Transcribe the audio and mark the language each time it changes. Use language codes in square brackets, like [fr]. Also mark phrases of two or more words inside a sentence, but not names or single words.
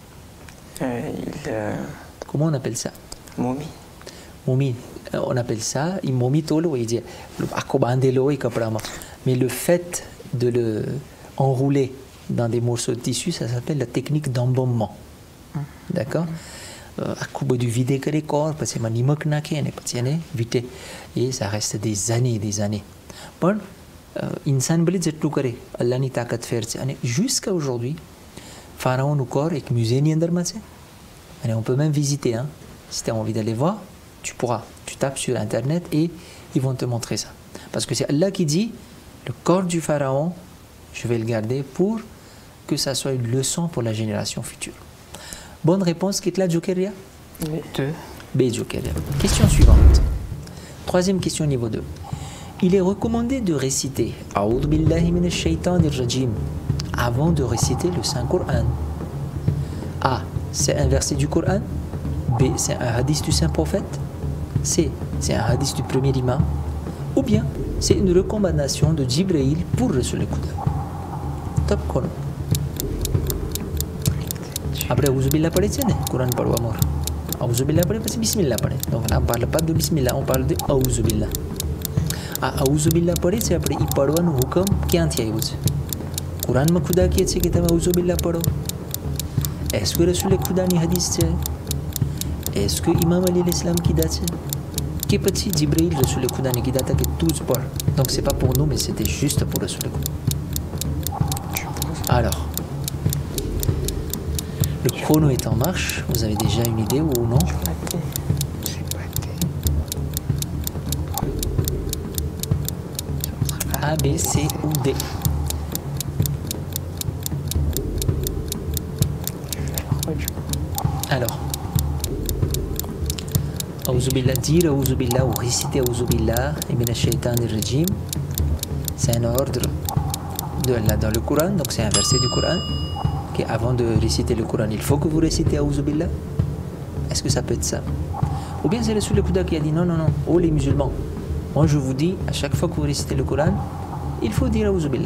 [fr] Comment on appelle ça? Momie. Momie. On appelle ça momie tolo. Mais le fait de le enrouler dans des morceaux de tissu, ça s'appelle la technique d'embaumement. D'accord? [gu] આખું બધું વિદે કરે કોર પછી એમાં નિમક નાખે અને પછી એને વીટે એ [fr] ça reste des années [gu] પણ ઇન્સાન ભલે જેટલું કરે અલ્લાહની તાકાત ફેર છે અને [fr] jusqu'à aujourd'hui [gu] pharaonનું corps એક મ્યુઝિયમની અંદરમાં છે અને [fr] on peut même visiter hein. Si tu as envie d'aller voir tu pourras, tu tapes sur internet et ils vont te montrer ça parce que c'est Allah qui dit le corps du pharaon je vais le garder pour que ça soit une leçon pour la génération future. Bonne réponse, Kitla Jokeria? 2. B Jokeria. Question suivante. Troisième question niveau 2. Il est recommandé de réciter [ar] أعوذ بالله من الشيطان الرجيم [fr] avant de réciter le Saint-Coran. A. C'est un verset du Coran. B. C'est un hadith du Saint-Prophète. C. C'est un hadith du premier imam. Ou bien, c'est une recommandation de Jibril pour Rasul Kouda. Top chrono. Après, [gu] Auzubillah પડે છે ને કુરાન પડવા મોર Auzubillah પડે પછી બિસ્મિલ્લાહ પડે [fr] donc là on parle pas de bismillah on parle de Auzubillah. [gu] આ Auzubillah પડે છે આપણે ઈ પડવાનું હુકમ ક્યાંથી આવ્યું છે? કુરાનમાં ખુદા કહે છે કે તમે Auzubillah પડો. [fr] est-ce que [gu] રસૂલે ખુદાની હદીસ છે? [fr] est-ce que [gu] ઇમામ અલી l'islam કીધા છે? કે પછી જિબ્રાઈલ રસૂલે ખુદાને કીધા હતા કે તું જ પડ. [fr] donc c'est pas pour nous mais c'était juste pour રસૂલે ખુદા. Alors le chrono est en marche, vous avez déjà une idée ou non? A, B, C ou D? Alors, Auzubillah, dire Auzubillah ou réciter Auzubillah et [ar] من الشيطان الرجيم, [fr] c'est un ordre de Allah dans le Coran, donc c'est un verset du Coran. Avant de réciter le Coran, il faut que vous récitez Auzubillah. Est-ce que ça peut être ça? Ou bien c'est le Rasul Kouda qui a dit non, oh les musulmans, moi je vous dis, à chaque fois que vous récitez le Coran, il faut dire Auzubillah.